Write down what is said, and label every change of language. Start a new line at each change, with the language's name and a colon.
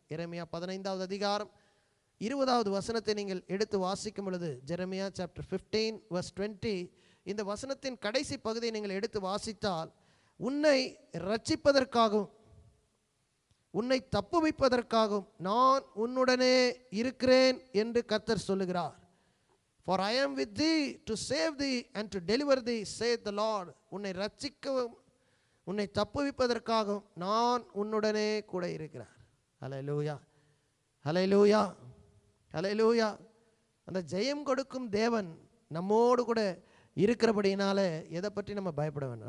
Tamil: எரேமியா 15வது அதிகாரம் 20வது வசனத்தை நீங்கள் எடுத்து வாசிக்கும் பொழுது
English: Jeremiah chapter 15 verse 20
Tamil: இந்த வசனத்தின் கடைசி பகுதியை நீங்கள் எடுத்து வாசித்தால் உன்னை ரட்சிப்பதற்காகவும் உன்னை தப்புவிப்பதற்காகவும் நான் உன்னுடனே இருக்கிறேன் என்று கர்த்தர் சொல்லுகிறார்.
English: For I am with thee to save thee and to deliver thee, saith the Lord.
Tamil: உன்னை ரட்சிக்கவும் உன்னை தப்புவிப்பதற்காகவும் நான் உன்னுடனே கூட இருக்கிறார். ஹல்லேலூயா, ஹல்லேலூயா, ஹல்லேலூயா. அந்த ஜெயம் கொடுக்கும் தேவன் நம்மோடு கூட இருக்கிறபடினால எதை பற்றி நம்ம பயப்பட வேண்டாம்.